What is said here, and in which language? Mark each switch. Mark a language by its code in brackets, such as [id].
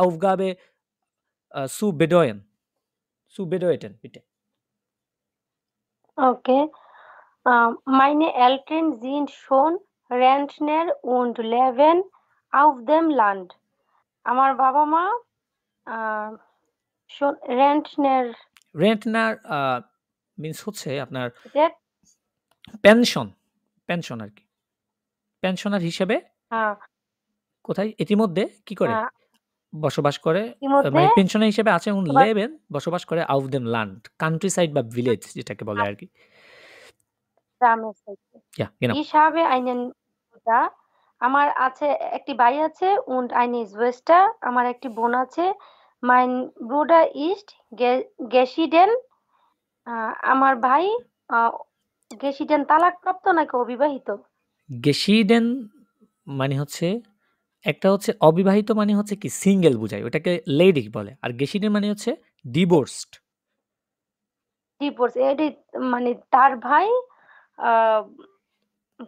[de] Aufgabe zu bedeuten, bitte. [en] okay. [de] Meine Eltern sind schon Rentner und leben auf dem Land. [bn] আমার বাবা মা আহ, রেন্টনের Rentner [en] means [bn] হচ্ছে আপনার যে পেনশন আর কি। পেনশনার হিসেবে হ্যাঁ, কোথায় ইতিমধ্যে কি করে হ্যাঁ, বসবাস করে, ইতিমধ্যে মানে পেনশনার হিসেবে আছে এবং বসবাস লেবেন বসবাস করে [de] আউফ দেম ল্যান্ড, [bn] কান্ট্রি সাইড বা ভিলেজ যেটাকে বলে আর কি। গ্রামের সাইডে ইয়া [de] genau. Ich habe einen Bruder. [bn] আমার আছে একটি ভাই আছে [de] und eine Schwester. [bn] আমার একটি বোন আছে। [de] Mein Bruder ist geschieden. [bn] আমার ভাই geschieden তালাকপ্রাপ্ত নাকি অবিবাহিত? গেশিডেন মানে হচ্ছে একটা হচ্ছে অবিবাহিত মানে হচ্ছে কি সিঙ্গেল বোঝায়, ওটাকে লেডি বলে। আর গেশিডেন মানে হচ্ছে ডিভোর্সড। ডিভোর্স এটি মানে তার ভাই আহ, কি